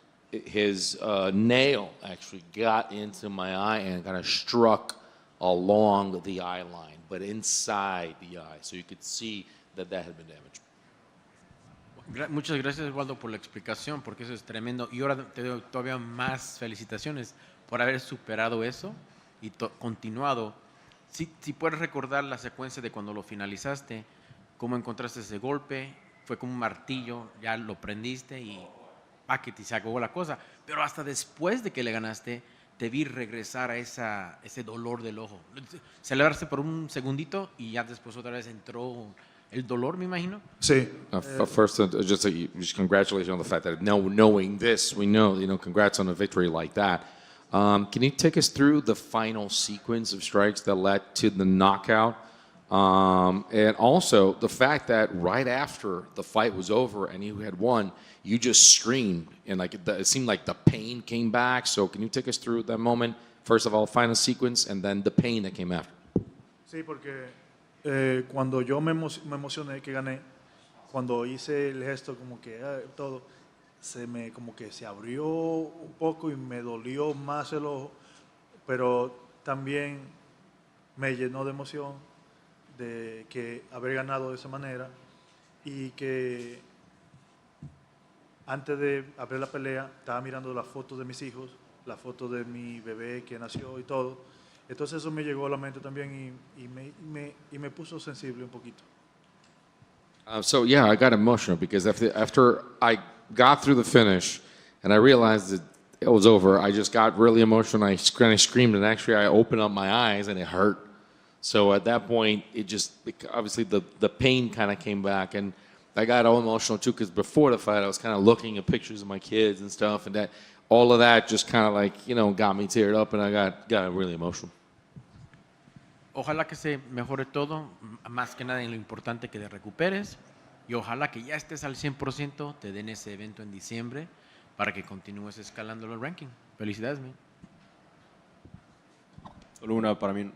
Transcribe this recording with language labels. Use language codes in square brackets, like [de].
[en] his nail actually got into my eye and kind of struck along the eye line, but inside the eye, so you could see that had been damaged. [es] Muchas gracias, Eduardo, por la explicación, porque eso es tremendo. Y ahora te doy todavía más felicitaciones por haber superado eso y continuado. Si puedes recordar la secuencia de cuando lo finalizaste, cómo encontraste ese golpe, fue como un martillo, ya lo prendiste y paquete, y se acabó la cosa. Pero hasta después de que le ganaste, te vi regresar a ese dolor del ojo. Celebraste por un segundito y ya después otra vez entró el dolor, me imagino. Sí. [en] First, just congratulations on the fact that now knowing this, we know, congrats on a victory like that. Can you take us through the final sequence of strikes that led to the knockout? And also the fact that right after the fight was over and you had won, you just screamed, and like it seemed like the pain came back. So can you take us through that moment? First of all, final sequence, and then the pain that came after. [es] Sí, porque cuando yo me emocioné que gané, cuando hice el gesto como que todo, como que se abrió un poco y me dolió más el ojo, pero también me llenó de emoción de que haber ganado de esa manera y que antes de abrir la pelea estaba mirando las fotos de mis hijos, las fotos de mi bebé que nació y todo. Entonces eso me llegó a la mente también y me puso sensible un poquito. [en] So yeah, I got emotional because after I got through the finish and I realized that it was over, I just got really emotional. I kind of screamed, and actually I opened up my eyes and it hurt. So at that point, obviously the pain kind of came back, and I got all emotional too because before the fight I was kind of looking at pictures of my kids and stuff, and that all of that just kind of like got me teared up, and I got really emotional. [es] Ojalá que se mejore todo, más que nada en lo importante que te recuperes y ojalá que ya estés al 100%, te den ese evento en diciembre para que continúes escalando el ranking. Felicidades, man. Solo una para mí.